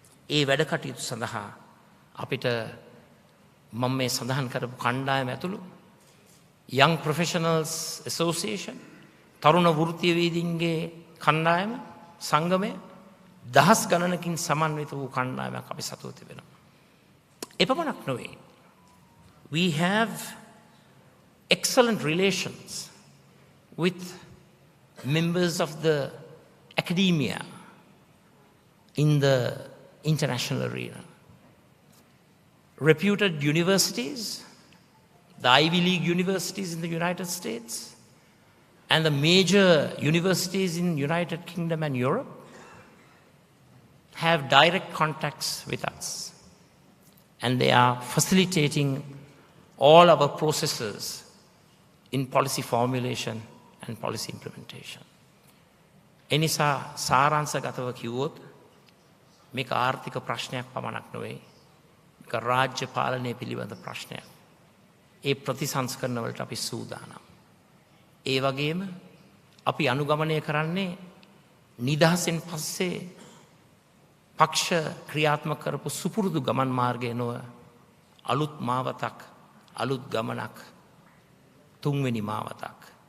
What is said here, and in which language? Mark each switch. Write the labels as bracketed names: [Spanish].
[Sinhala] ඒ වැඩ කටයුතු සඳහා අපිට මම මේ සඳහන් කරපු කණ්ඩායම ඇතුළු Young Professionals Association, තරුණ වෘත්තීයවේදීන්ගේ කණ්ඩායම, සංගමය, දහස් ගණනකින් සමන්විත වූ කණ්ඩායමක් අපි සතුව තිබෙනවා. එපමණක් නොවේ. [English] We have excellent relations with members of the academia in the international arena. Reputed universities, the Ivy League universities in the United States and the major universities in United Kingdom and Europe have direct contacts with us, and they are facilitating all our processes in policy formulation and policy implementation. [Sinhala] එනිසා සාරාංශගතව කිව්වොත් මේක ආර්ථික ප්‍රශ්නයක් පමණක් නොවේ. මේක රාජ්‍ය පාලනය පිළිබඳ ප්‍රශ්නයක්. ඒ ප්‍රතිසංස්කරණ වලට අපි සූදානම්. ඒ වගේම අපි අනුගමනය කරන්නේ නිදහසෙන් පස්සේ පක්ෂ ක්‍රියාත්මක කරපු සුපුරුදු ගමන් මාර්ගය නොව අලුත් මාවතක්, අලුත් ගමනක්, තුන්වෙනි මාවතක්.